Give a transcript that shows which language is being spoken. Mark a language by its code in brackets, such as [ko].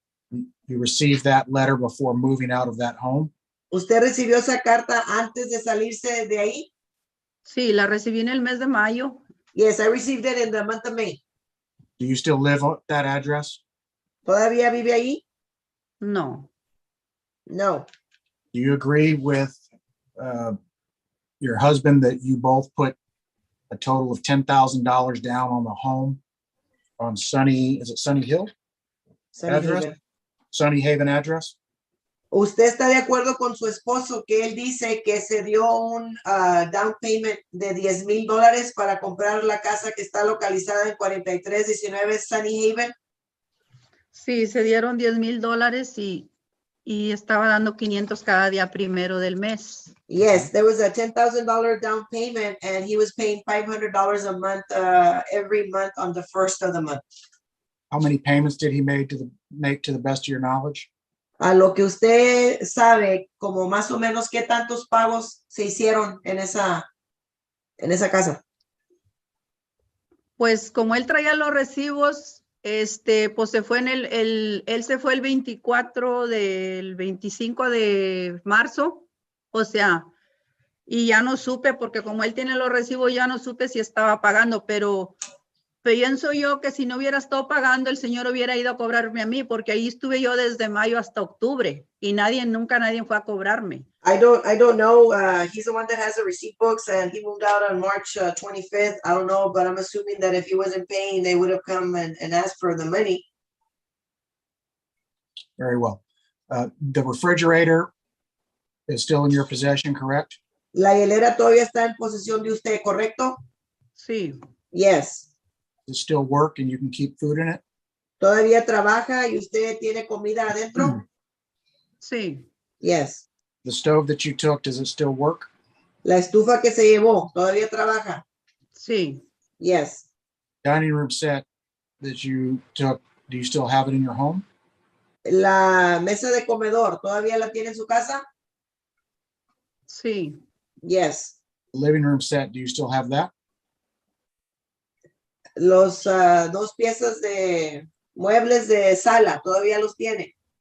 [en] You received that letter before moving out of that home? [es] ¿Usted recibió esa carta antes de salirse de ahí? Sí, la recibí en el mes de mayo. [en] Yes, I received it in the month of May. Do you still live at that address? [es] ¿Todavía vive ahí? No. [en] No. Do you agree with your husband that you both put a total of $10,000 down on the home on is it Sunny Hill? Sunny Haven. Sunny Haven address? [es] ¿Usted está de acuerdo con su esposo que él dice que se dio un down payment de $10,000 para comprar la casa que está localizada en 4319 Sunny Haven? Sí, se dieron $10,000 y estaba dando 500 cada día primero del mes. [en] Yes, there was a $10,000 down payment and he was paying $500 a month every month on the first of the month. How many payments did he make to the best of your knowledge? [es] A lo que usted sabe, como más o menos qué tantos pagos se hicieron en esa casa. Pues como él traía los recibos, pues se fue él se fue el 24 del 25 de marzo, o sea, y ya no supe, porque como él tiene los recibos, ya no supe si estaba pagando, pero pienso yo que si no hubiera estado pagando, el señor hubiera ido a cobrarme a mí, porque ahí estuve yo desde mayo hasta octubre, y nunca nadie fue a cobrarme. [en] I don't know. He's the one that has the receipt books and he moved out on March 25th. I don't know, but I'm assuming that if he wasn't paying, they would have come and asked for the money. Very well. The refrigerator is still in your possession, correct? [es] La hielera todavía está en posesión de usted, ¿correcto? Sí. [en] Yes. Does it still work and you can keep food in it? [es] ¿Todavía trabaja y usted tiene comida adentro? Sí. [en] Yes. The stove that you took, does it still work? [es] La estufa que se llevó, ¿todavía trabaja? Sí. [en] Yes. Dining room set that you took, do you still have it in your home? [es] La mesa de comedor, ¿todavía la tiene en su casa? Sí. [en] Yes. Living room set, do you still have that? [es] Los dos piezas de muebles de sala, ¿todavía los tiene?